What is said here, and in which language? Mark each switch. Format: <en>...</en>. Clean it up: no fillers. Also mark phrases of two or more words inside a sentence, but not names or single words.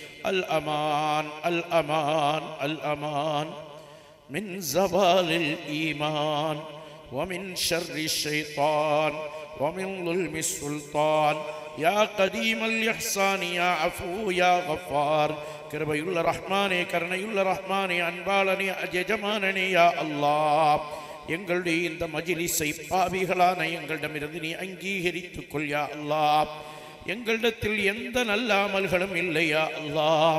<ar>الأمان الأمان الأمان من زوال الإيمان، ومن شر الشيطان، ومن ظلم السلطان. يا قديم الإحسان يا عفو يا غفار.</ar> <ta>கிருபையுள்ள ரஹ்மானே, கருணையுள்ள ரஹ்மானே, அன்பாளனே, அஜயஜமானனே,</ta> <ar>يا الله,</ar> <ta>எங்களுடைய இந்த மஜ்லிஸை பாவிகளான எங்களிடமிருந்து நீ அங்கீகரித்துக் கொள்</ta> <ar>يا الله.</ar> <ta>எங்களிடத்தில் எந்த நல்ல அமல்களும் இல்லையா அல்லாஹ்.</ta>